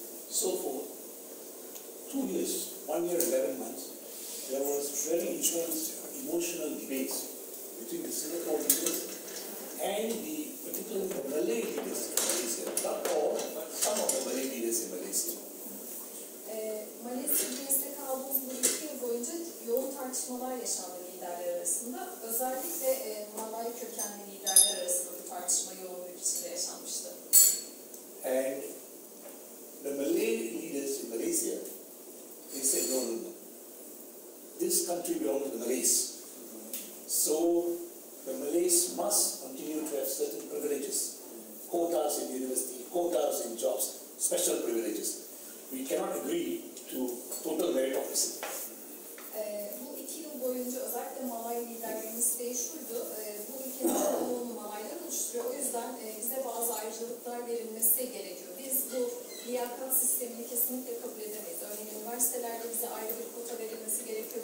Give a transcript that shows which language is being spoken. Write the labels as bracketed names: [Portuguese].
[English] So for 2 years, 1 year and 11 months, there was very intense emotional debates between the Singapore leaders and the particularly the Malay leaders in Malaysia. Not all, but some of the Malay leaders in Malaysia. [Turkish] Malezya'da kaldığımız bu 2 yıl boyunca yoğun tartışmalar yaşandı liderler arasında. Özellikle Malay kökenli liderler arasında bu tartışma yoğun bir biçimde yaşanmıştı. [English] And the Malay leaders in Malaysia, they said, no, no, no. This country belongs to the Malays. So the Malays must continue to have certain privileges. Quotas in university, quotas in jobs, special privileges. We cannot agree to total meritocracy. [Turkish] Bu 2 yıl boyunca özellikle Malay liderlerinin isteği şuydu, bu ülkenin çoğunluğunu Malaylar oluşturuyor. O yüzden bize bazı ayrıcalıklar verilmesi gerekiyor. Biz bu liyakat sistemini kesinlikle kabul edemeyiz. Örneğin üniversitelerde bize ayrı bir kota verilmesi gerekiyor.